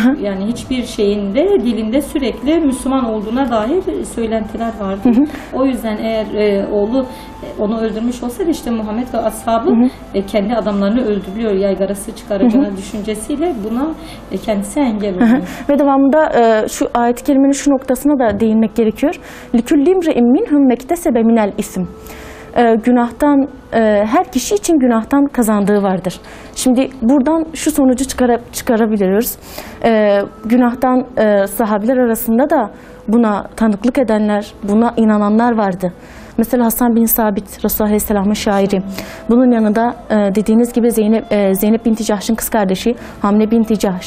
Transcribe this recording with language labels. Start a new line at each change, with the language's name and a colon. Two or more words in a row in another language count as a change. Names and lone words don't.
Turkish: Yani hiçbir şeyinde dilinde sürekli Müslüman olduğuna dair söylentiler vardı. O yüzden eğer oğlu onu öldürmüş olsaydı işte Muhammed ve ashabı kendi adamlarını öldürüyor, yaygarası çıkaracağını düşüncesiyle buna kendisi engel oluyor. Ve devamında şu ayet-i kerimenin şu noktasına da değinmek gerekiyor.
Arabic: لِكُلِّ اِمْرِئِمْ مِنْهُمْ مَكْتَسَبَ مِنَ الْاِسْمِ
Turkish: günahtan, her kişi için günahtan kazandığı vardır. Şimdi buradan şu sonucu çıkarabiliyoruz. Günahtan sahabeler arasında da buna tanıklık edenler, buna inananlar vardı. Mesela Hasan bin Sabit, Resulullah Aleyhisselam'ın şairi. Bunun yanında dediğiniz gibi Zeynep binti Cahş'ın kız kardeşi Hamle binti Cahş.